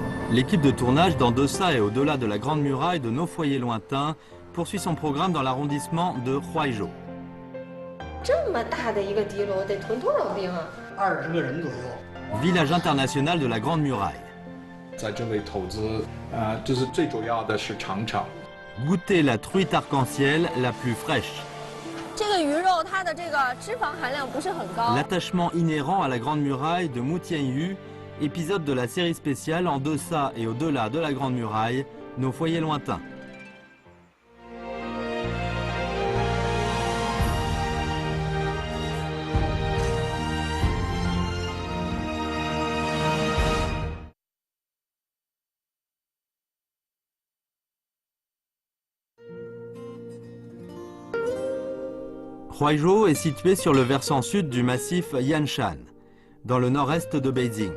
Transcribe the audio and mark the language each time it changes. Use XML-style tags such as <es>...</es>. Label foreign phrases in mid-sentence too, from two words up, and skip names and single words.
<fr>L'équipe de tournage d'En deçà et au-delà de la Grande Muraille de Nos foyers lointains poursuit son programme dans l'arrondissement de Huaizhou.</fr> <zh>这么大的一个敌楼得屯多少兵啊？20个人左右。</zh> <fr>Village international de la Grande Muraille.</fr> <zh>在这里投资，就是最主要的是长城。</zh> <fr>Goûtez la truite arc-en-ciel la plus fraîche.</fr> <zh>这个鱼肉它的这个脂肪含量不是很高。</zh> <fr>L'attachement inhérent à la Grande Muraille de Mu Tianyu, épisode de la série spéciale En deçà et au-delà de la Grande Muraille, Nos foyers lointains. Huaizhou est situé sur le versant sud du massif Yanshan, dans le nord-est de Beijing.</fr>